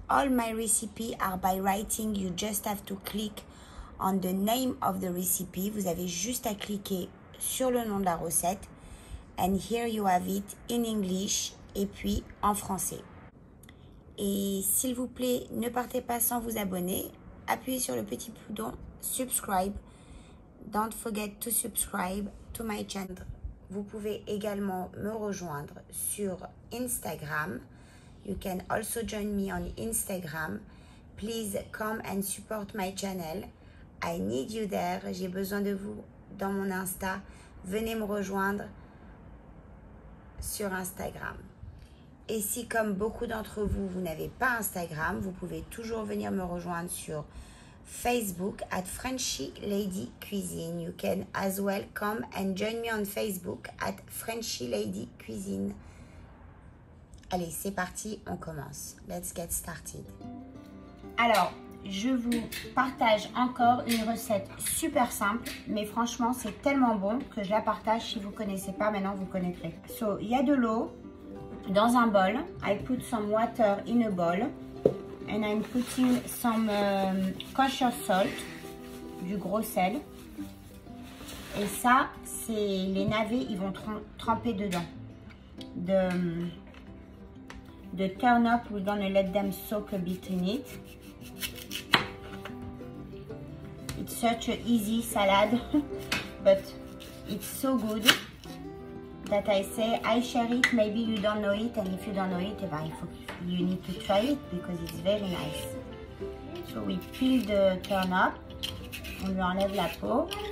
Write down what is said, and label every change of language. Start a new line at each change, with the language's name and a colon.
English: All my recipes are by writing. You just have to click on the name of the recipe.
French: Vous avez juste à cliquer sur le nom de la recette.
English: And here you have it in English
French: et puis en français. Et s'il vous plaît, ne partez pas sans vous abonner. Appuyez sur le petit bouton subscribe.
English: Don't forget to subscribe to my channel.
French: Vous pouvez également me rejoindre sur Instagram.
English: You can also join me on Instagram. Please come and support my channel. I need you there.
French: J'ai besoin de vous dans mon Insta. Venez me rejoindre sur Instagram. Et si, comme beaucoup d'entre vous, vous n'avez pas Instagram, vous pouvez toujours venir me rejoindre sur Facebook at Frenchy Lady Cuisine.
English: You can as well come and join me on Facebook at Frenchy Lady Cuisine.
French: Allez, c'est parti, on commence.
English: Let's get started.
French: Alors, je vous partage encore une recette super simple, mais franchement, c'est tellement bon que je la partage. Si vous ne connaissez pas, maintenant vous connaîtrez. So, il y a de l'eau dans un bol.
English: I put some water in a bowl. And I'm putting some kosher salt,
French: du gros sel. Et ça, c'est les navets, ils vont tremper dedans.
English: The turnip, we're gonna let them soak a bit in it. It's such an easy salad, but it's so good that I say I share it. Maybe you don't know it, and if you don't know it, you need to try it because it's very nice. So we peel the turnip,
French: on lui enlève la peau.